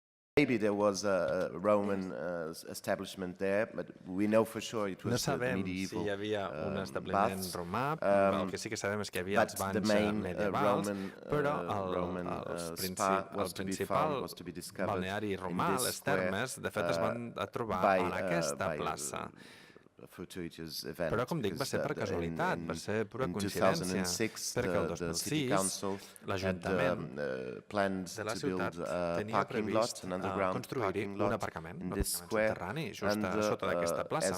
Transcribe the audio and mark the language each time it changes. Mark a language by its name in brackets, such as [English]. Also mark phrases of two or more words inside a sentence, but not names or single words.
[English] Maybe there was a Roman establishment there, but we know for sure it [Catalan] No [English] was the [Catalan] sabem [English] medieval [Catalan] si hi havia un establiment [English] baths. [Catalan] romà, el que sí que sabem és que hi havia els [English] But the [Catalan] banys [English] main [Catalan] medievals, però [English] Roman [Catalan] el [English] spa was to be [Catalan] principal [English] found, was to be discovered [Catalan] balneari [English] in [Catalan] romà, [English] this [Catalan] les [English] square, [Catalan] termes, de fet es van trobar [English] by, [Catalan] en aquesta [English] by [Catalan] plaça. [English] fortuitous event. [Catalan] Però, com dic, va ser per casualitat, va ser pura coincidència, perquè el 2006 l'Ajuntament de la ciutat tenia previst construir un aparcament subterrani just a sota d'aquesta plaça.